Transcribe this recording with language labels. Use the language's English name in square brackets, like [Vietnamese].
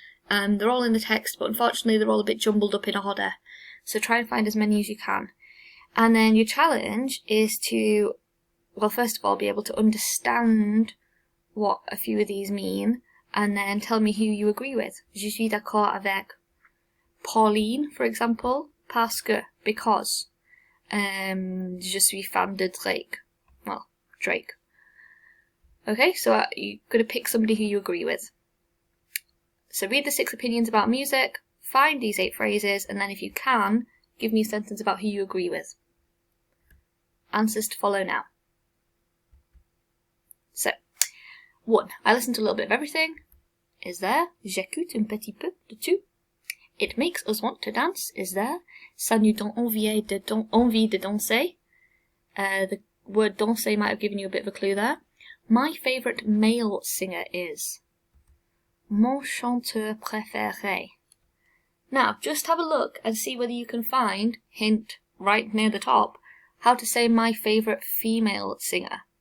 [English] They're all in the text, but unfortunately they're all a bit jumbled up in order. So try and find as many as you can. And then your challenge is to, well, first of all, be able to understand what a few of these mean, and then tell me who you agree with. [French] Je suis d'accord avec Pauline, [English] for example, [French] parce que, [English] because. [French] Je suis fan de Drake. [English] Well, [French] Drake. [English] Okay, so you're going to pick somebody who you agree with. So read the 6 opinions about music, find these 8 phrases, and then if you can, give me a sentence about who you agree with. Answers to follow now. So, 1. I listen to a little bit of everything. Is there? [French] J'écoute un petit peu de tout. [English] It makes us want to dance. Is there? [French] Ça nous donne envie de danser. [English] The word danser might have given you a bit of a clue there. My favourite male singer is [French] mon chanteur préféré. [English] Now, just have a look and see whether you can find, hint right near the top, how to say my favourite female singer.